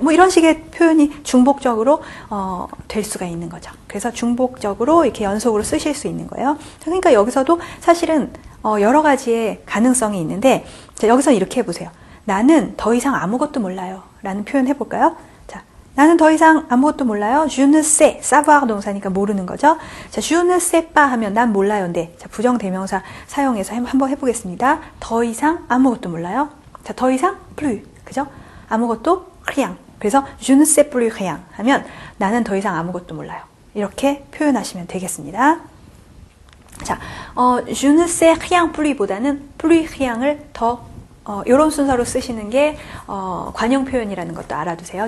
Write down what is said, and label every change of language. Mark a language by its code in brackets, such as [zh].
[ko] 뭐 이런 식의 표현이 중복적으로 될 수가 있는 거죠. 그래서 중복적으로 이렇게 연속으로 쓰실 수 있는 거예요. 그러니까 여기서도 사실은 여러 가지의 가능성이 있는데 자, 여기서 이렇게 해보세요. 나는 더 이상 아무것도 몰라요. 라는 표현 해볼까요? 자, 나는 더 이상 아무것도 몰라요. [fr] Je ne sais, [ko] savoir 동사니까 모르는 거죠. 자, [fr] je ne sais pas [ko] 하면 난 몰라요인데, 자, 부정대명사 사용해서 한번 해보겠습니다. 더 이상 아무것도 몰라요. 자, 더 이상 plus, 그죠? 아무것도 rien. 그래서 [fr] je ne sais plus rien [ko] 하면 나는 더 이상 아무것도 몰라요. 이렇게 표현하시면 되겠습니다. 자, [fr] je ne sais rien plus [ko] 보다는 plus rien을 더 이런 순서로 쓰시는 게 관용 표현이라는 것도 알아두세요.